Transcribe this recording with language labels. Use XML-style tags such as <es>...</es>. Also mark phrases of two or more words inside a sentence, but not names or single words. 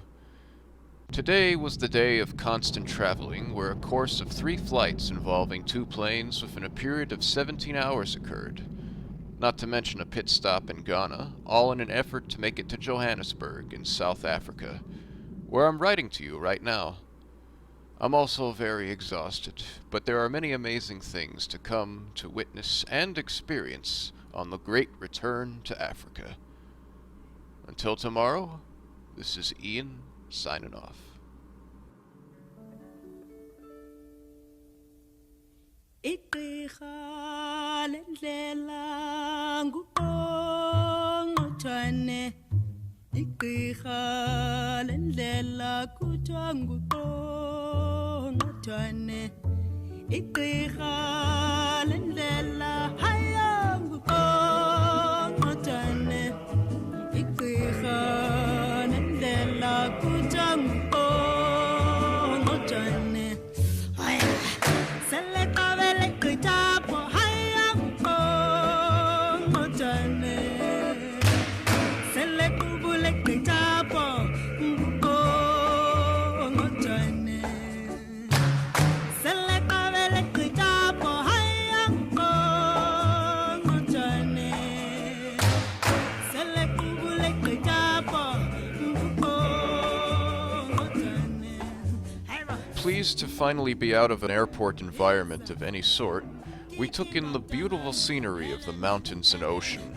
<en>Today was the day of constant traveling, where a course of 3 flights involving 2 planes within a period of 17 hours occurred, not to mention a pit stop in Ghana, all in an effort to make it to Johannesburg in South Africa, where I'm writing to you right now. I'm also very exhausted, but there are many amazing things to come to witness and experience on the great return to Africa. Until tomorrow, this is Ian signing off.</en> <xh>Igqirha lendlela nguqongqothwane igqirha lendlela kuthiwa nguqongqothwane igqirha lendlela haya nguqongqothwane igqirha lendlela kuthiwa nguqongqothwane haya seleqabele gqithapho haya nguqongqothwane selequbule gqithapho nguqongqothwane seleqabele gqithapho haya nguqongqothwane selequbule gqithapho nguqongqothwane.</xh> <en>Pleased to finally be out of an airport environment of any sort, we took in the beautiful scenery of the mountains and ocean.</en>